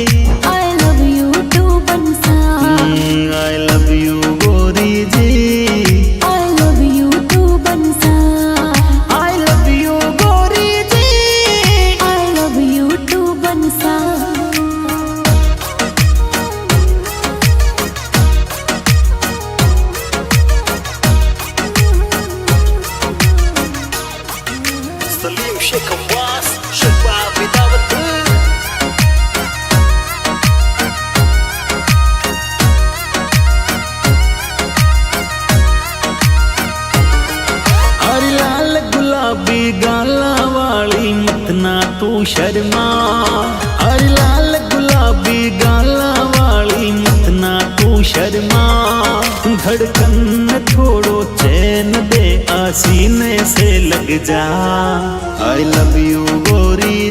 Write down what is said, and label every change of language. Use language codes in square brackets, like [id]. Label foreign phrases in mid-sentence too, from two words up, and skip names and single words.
[en] I love you too बंसा। I love you गोरी जी, I love you too बंसा। I love you गोरी जी, I love you too बंसा। Salim Sheikha Was, Shabab Bidawat. [raj] हरी लाल गुलाबी गाला वाली मत ना तू शर्मा, हरी लाल गुलाबी गाला वाली मत ना तू शर्मा। धड़कन थोड़ो चैन दे, आसीने से लग जा। [en] I love you गोरी